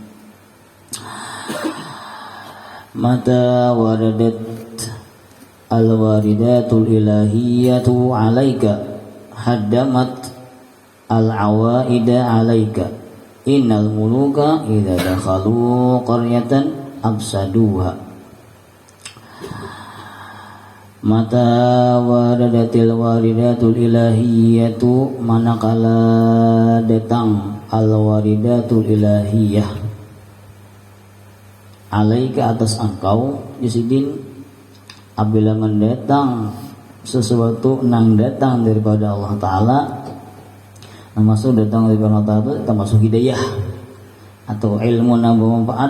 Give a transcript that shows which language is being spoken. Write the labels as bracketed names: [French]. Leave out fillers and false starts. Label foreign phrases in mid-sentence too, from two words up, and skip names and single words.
[Arabic] متى وردت الواردات الإلهية عليك هدمت العوائد عليك إن الملوك إذا دخلوا قرية أفسدوها. متى وردت الواردات الإلهية, [Banjar] manakala datang [Arabic] الواردات الإلهية عليك [Banjar] atas engkau Yusidin, apabila mendatang sesuatu nang datang daripada Allah Ta'ala, nang masuk datang daripada Allah Ta'ala itu termasuk hidayah atau ilmu nang bermanfaat.